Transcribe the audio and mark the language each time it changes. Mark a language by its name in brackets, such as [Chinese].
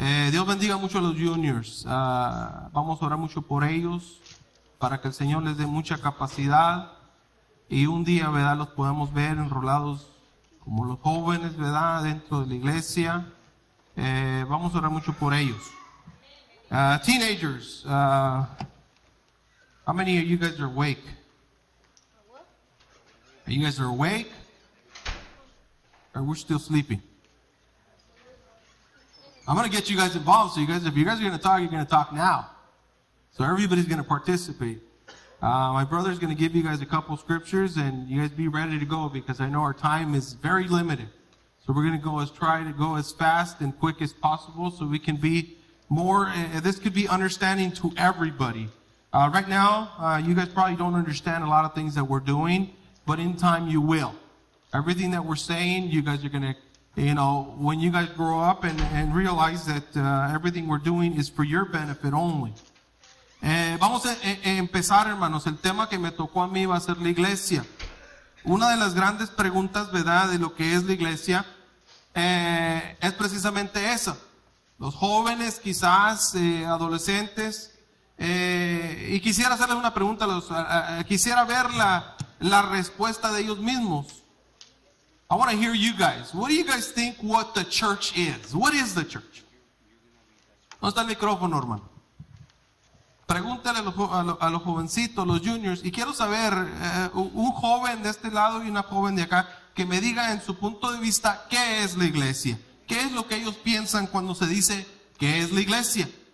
[Spanish] Dios bendiga mucho a los juniors. Vamos a orar mucho por ellos, para que el Señor les dé mucha capacidad y un día, ¿verdad?, los podamos ver enrolados como los jóvenes, ¿verdad?, dentro de la iglesia. Vamos a orar mucho por ellos. [English] Teenagers, how many of you guys are awake? Are you guys awake? Or we're still sleeping? I'm going to get you guys involved, so if you guys are going to talk, you're going to talk now. So everybody's going to participate. My brother's going to give you guys a couple scriptures, and you guys be ready to go because I know our time is very limited. So we're going to try to go as fast and quick as possible so we can be more, this could be understanding to everybody. Right now, you guys probably don't understand a lot of things that we're doing, but in time you will. Everything that we're saying, you guys are going to, when you guys grow up and realize that everything we're doing is for your benefit only. [Spanish] Vamos a empezar, hermanos. El tema que me tocó a mí va a ser la iglesia. Una de las grandes preguntas, ¿verdad?, de lo que es la iglesia es precisamente esa. Los jóvenes, quizás adolescentes, y quisiera hacerles una pregunta, quisiera ver la respuesta de ellos mismos. [English] I want to hear you guys. What do you guys think what the church is? What is the church? [Spanish] ¿Dónde está el micrófono, hermano? Pregúntale a los jovencitos, los juniors, y quiero saber, un joven de este lado y una joven de acá, que me diga en su punto de vista qué es la iglesia. ¿Qué es lo que ellos piensan cuando se dice qué es la iglesia?